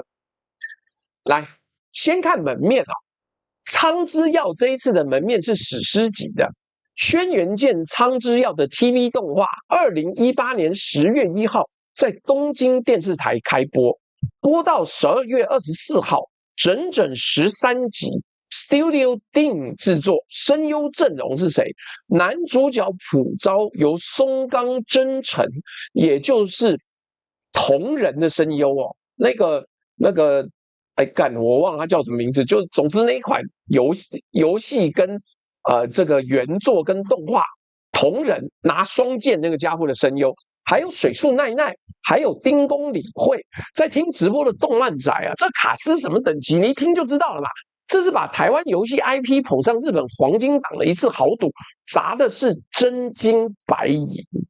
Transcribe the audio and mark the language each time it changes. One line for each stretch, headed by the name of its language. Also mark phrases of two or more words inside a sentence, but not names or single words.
Chinese: 來，先看門面啊，蒼之耀這一次的門面是史詩級的，軒轅劍蒼之耀的 TV 動畫，2018年10月1號在東京電視台開播，播到12月24號，整整13集。Studio Dean 製作，聲優陣容是誰？男主角朴昭由松岡真澄，也就是同人的聲優哦。那個，哎幹，我忘了他叫什麼名字。就总之那一款游戏跟这個原作跟動畫同人拿雙劍那個家伙的聲優，還有水樹奈奈，還有丁宮理惠，在聽直播的動漫宅啊，這卡司什麼等級？你一聽就知道了嘛。這是把台灣遊戲 IP 捧上日本黃金檔的一次豪賭，砸的是真金白銀。